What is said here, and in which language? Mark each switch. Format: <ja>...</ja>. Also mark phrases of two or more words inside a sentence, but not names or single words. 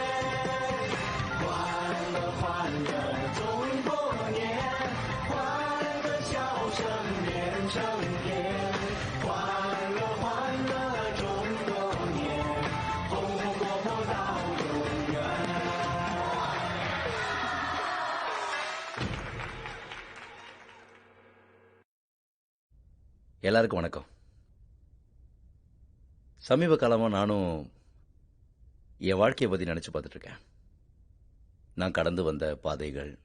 <zh>欢乐欢乐中国年，欢乐笑声变成片。欢乐欢乐中国年，红红火火到永远。</zh> <ta>எல்லாருக்கும் வணக்கம். சமீப காலமா நானும் என் வாழ்க்கையை பத்தி நினைச்சு பார்த்துட்டு இருக்கேன். நான் கடந்து வந்த பாதைகள்.</ta>